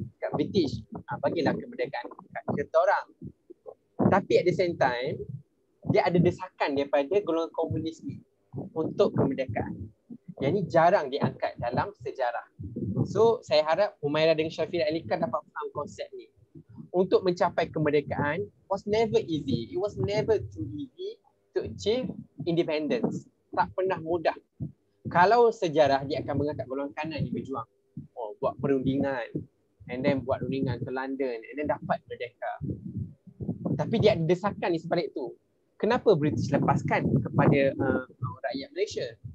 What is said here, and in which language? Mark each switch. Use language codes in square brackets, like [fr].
[ms] Kat British, bagilah kemerdekaan kat kita orang. Tapi [en] at the same time, [ms] dia ada desakan daripada golongan komunis ni untuk kemerdekaan. Yang ni jarang diangkat dalam sejarah. So, saya harap Humaira dengan Syafira Erika dapat faham konsep ni. Untuk mencapai kemerdekaan [en] was never easy. It was never too easy to achieve independence. [ms] Tak pernah mudah. Kalau sejarah, dia akan mengangkat golongan kanan yang berjuang. Buat perundingan. And then buat rundingan ke London. And then dapat merdeka. Tapi dia ada desakan di sebalik tu. Kenapa British lepaskan kepada rakyat Malaysia?